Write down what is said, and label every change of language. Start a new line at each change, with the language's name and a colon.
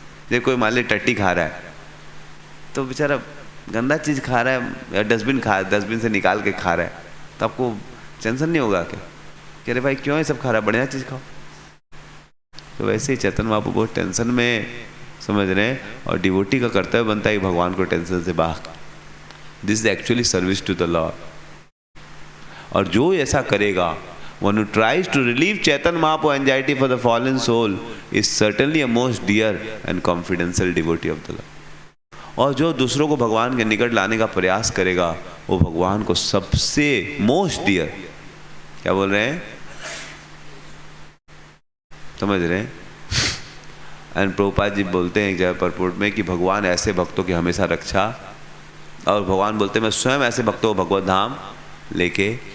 Hindi: जैसे कोई मान ली टट्टी खा रहा है तो बेचारा गंदा चीज़ खा रहा है या डस्टबिन से निकाल के खा रहा है, तो आपको टेंशन नहीं होगा क्या कि अरे भाई क्यों ये सब खा रहा है, बढ़िया चीज़ खाओ। तो वैसे ही चेतन महापू बहुत टेंशन में समझ रहे हैं, और डिवोटी का कर्तव्य बनता है भगवान को टेंशन से बाहर।
English: This is actually service to the lord.
Hindi: और जो ऐसा करेगा,
English: one who tries to relieve Chaitan Mahaprabhu anxiety for the fallen soul is certainly a most dear and confidential devotee of the Lord.
Hindi: और जो दूसरों को भगवान के निकट लाने का प्रयास करेगा, वो भगवान को सबसे मोस्ट डियर, क्या बोल रहे हैं, समझ रहे हैं? एंड प्रभुपाद जी बोलते हैं जय परपुट में कि भगवान ऐसे भक्तों की हमेशा रक्षा, और भगवान बोलते हैं मैं स्वयं ऐसे भक्तों को भगवत धाम लेके।